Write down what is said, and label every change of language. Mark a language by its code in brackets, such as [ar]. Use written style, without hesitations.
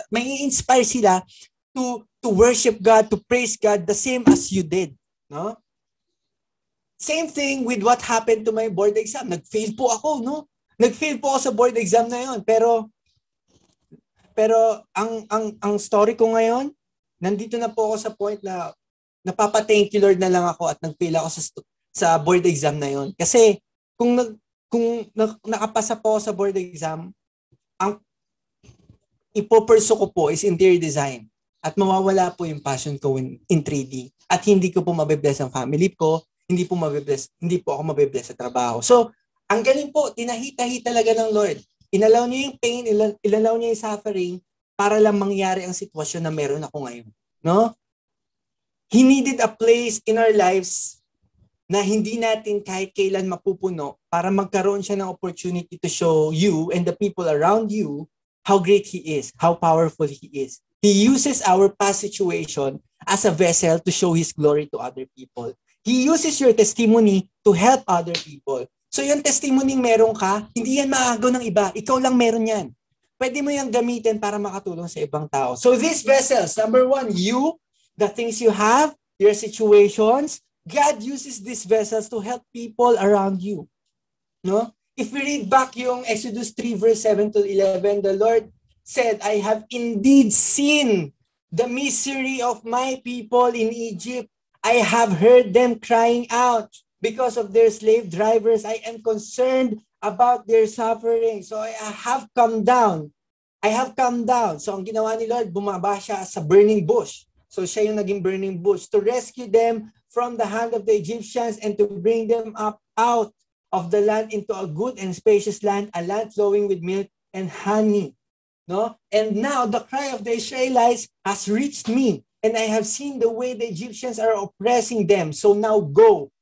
[tl] May i-inspire sila [en] to worship God, to praise God the same as you did. [tl] No? [en] Same thing with what happened to my board exam. [tl] Nag-fail po ako, no? Nag-fail po ako sa board exam na yon. Pero ang story ko ngayon, nandito na po ako sa point na napapa-thank you Lord na lang ako at nag-fail ako sa board exam na yon. Kasi kung nakapasa po ako sa board exam, ang ipopursue ko po is interior design. At mawawala po yung passion ko in 3D. At hindi ko po mabibless ang family ko, hindi po ako mabibless sa trabaho. So, ang galing po, tinahitahi talaga ng Lord. Inalaw niya yung pain, inalaw niya yung suffering para lang mangyari ang sitwasyon na meron ako ngayon. No? [en] He needed a place in our lives [tl] na hindi natin kahit kailan mapupuno para [en] magkaroon siya ng opportunity to show you and the people around you how great He is, how powerful He is. He uses our past situation as a vessel to show His glory to other people. He uses your testimony to help other people. [tl] So yung testimony meron ka, hindi yan maagaw ng iba. Ikaw lang meron yan. Pwede mo yan gamitin para makatulong sa ibang tao. [en] So these vessels, number one, you, the things you have, your situations, God uses these vessels to help people around you. No? If we read back yung Exodus 3 verse 7 to 11, the Lord said, I have indeed seen the misery of my people in Egypt. I have heard them crying out because of their slave drivers. I am concerned about their suffering. So I have come down. I have come down. [tl] So ang ginawa ni Lord, bumaba siya sa burning bush. So siya yung naging burning bush [en] to rescue them from the hand of the Egyptians and to bring them up out of the land into a good and spacious land, a land flowing with milk and honey. [tl] No? [en] And now the cry of the Israelites has reached me, and I have seen the way the Egyptians are oppressing them. So now go.